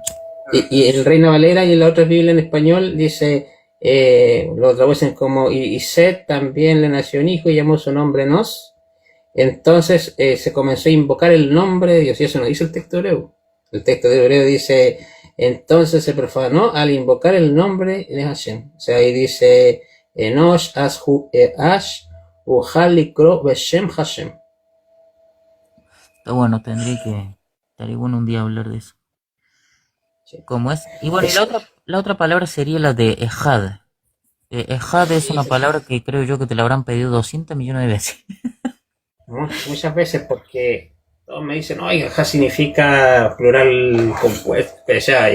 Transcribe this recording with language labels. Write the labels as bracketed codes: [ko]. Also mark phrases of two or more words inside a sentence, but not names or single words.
[es] Y en Reina Valera y en la otra Biblia en español dice, lo traducen como, y Seth también le nació un hijo y llamó su nombre Nos. Entonces se comenzó a invocar el nombre de Dios, y eso no dice el texto hebreo. El texto de hebreo dice, entonces se profanó al invocar el nombre de Hashem. O sea, ahí dice, [he] Enosh ash uhalikro beshem Hashem. [es] Está bueno, estaría bueno un día hablar de eso. Sí. ¿Cómo es? Y bueno, y la otra palabra sería la de Ejad. Ejad es una palabra que creo yo que te la habrán pedido 200 millones de veces. Muchas veces porque todos me dicen, oiga, acá significa plural compuesto, o sea,